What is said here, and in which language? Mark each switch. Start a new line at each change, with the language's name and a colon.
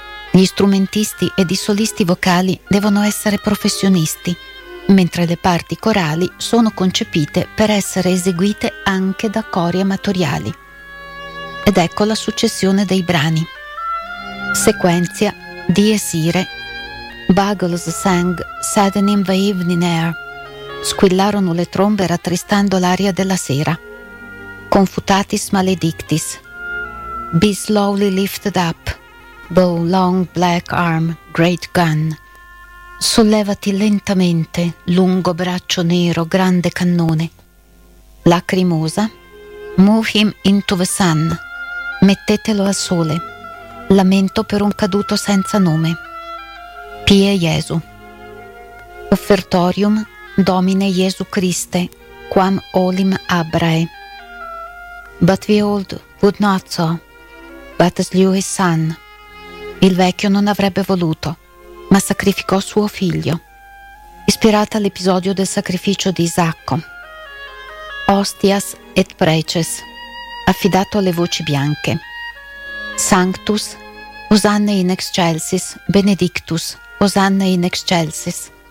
Italian: Gli strumentisti ed i solisti vocali devono essere professionisti, mentre le parti corali sono concepite per essere eseguite anche da cori amatoriali. Ed ecco la successione dei brani. Sequenzia, Dies Irae,
English: Bugles sang, saddening the evening air.
Italian: Squillarono le trombe rattristando l'aria della sera.
Latin: Confutatis maledictis.
English: Be slowly lifted up, thou long black arm, great gun.
Italian: Sollevati lentamente, lungo braccio nero, grande cannone. Lacrimosa.
English: Move him into the sun.
Italian: Mettetelo al sole. Lamento per un caduto senza nome.
Latin: Pie Jesu. Offertorium Domine Jesu Christe, quam olim abrae.
English: But the old would not so, but slew his son.
Italian: Il vecchio non avrebbe voluto, ma sacrificò suo figlio. Ispirata all'episodio del sacrificio di Isacco. Hostias et preces, affidato alle voci bianche.
Latin: Sanctus, Osanne in excelsis, benedictus, Osanne in excelsis.